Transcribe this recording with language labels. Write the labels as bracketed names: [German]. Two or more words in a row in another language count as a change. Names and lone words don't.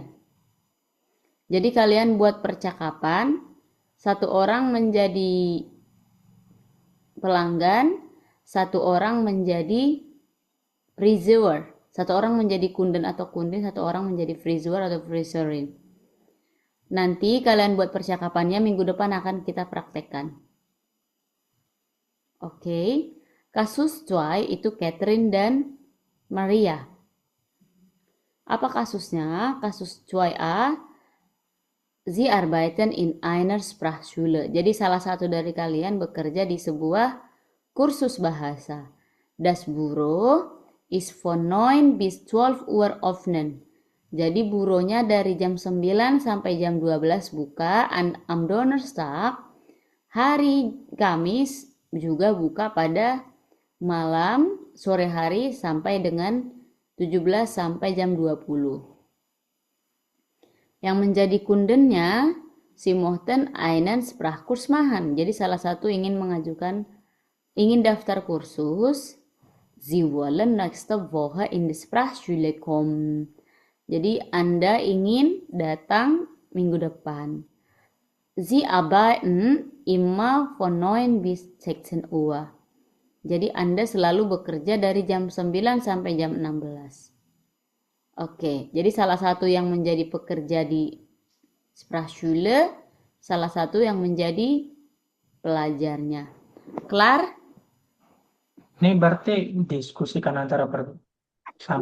[Indonesian] Jadi kalian buat percakapan, satu orang menjadi pelanggan, satu orang menjadi friseur, satu orang menjadi kunden atau kundin, satu orang menjadi friseur atau friseurin. Nanti kalian buat percakapannya, minggu depan akan kita praktekkan. Oke, kasus 2 itu Catherine dan Maria. Apa kasusnya? Kasus 2a, [German] Sie arbeiten in einer Sprachschule. [Indonesian] Jadi salah satu dari kalian bekerja di sebuah kursus bahasa. [German] Das Büro ist von 9 bis 12 Uhr offen. [Indonesian] Jadi buronya dari jam 9 sampai jam 12 buka. [German] Am Donnerstag, [Indonesian] hari Kamis juga buka pada malam, sore hari sampai dengan 17 sampai jam 20. Yang menjadi kundennya, [German] Sie mochten einen Sprachkurs machen. [Indonesian] Jadi salah satu ingin daftar kursus. [German] Sie wollen nächste Woche in die Sprachschule kommen. [Indonesian] Jadi Anda ingin datang minggu depan. [German] Sie arbeiten immer von 9 bis 16 Uhr. [Indonesian] Jadi Anda selalu bekerja dari jam 9 sampai jam 16. Oke, jadi salah satu yang menjadi pekerja di Sprachschule, salah satu yang menjadi pelajarnya. [German] Klar? [Indonesian] Ini berarti diskusikan antara sama